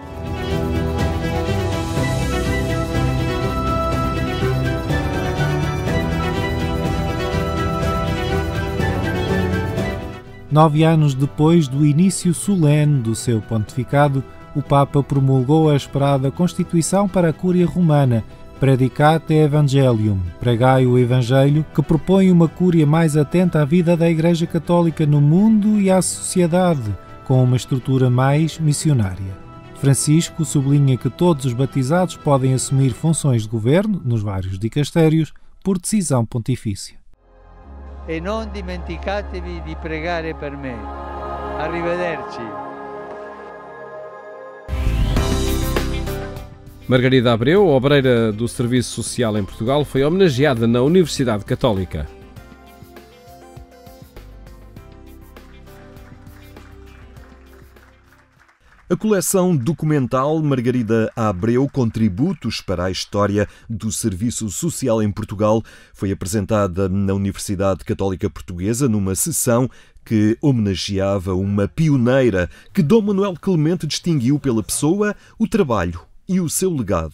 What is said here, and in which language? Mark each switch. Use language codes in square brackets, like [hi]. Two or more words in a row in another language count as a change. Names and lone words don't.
[pt] Nove anos depois do início solene do seu pontificado, o Papa promulgou a esperada Constituição para a Cúria Romana, Predicate Evangelium, pregai o Evangelho, que propõe uma cúria mais atenta à vida da Igreja Católica no mundo e à sociedade, com uma estrutura mais missionária. Francisco sublinha que todos os batizados podem assumir funções de governo, nos vários dicastérios, por decisão pontifícia. [it] E non dimenticatevi di pregare per me. Arrivederci. [pt] Margarida Abreu, obreira do Serviço Social em Portugal, foi homenageada na Universidade Católica. A coleção documental Margarida Abreu, Contributos para a História do Serviço Social em Portugal, foi apresentada na Universidade Católica Portuguesa numa sessão que homenageava uma pioneira que Dom Manuel Clemente distinguiu pela pessoa, o trabalho e o seu legado.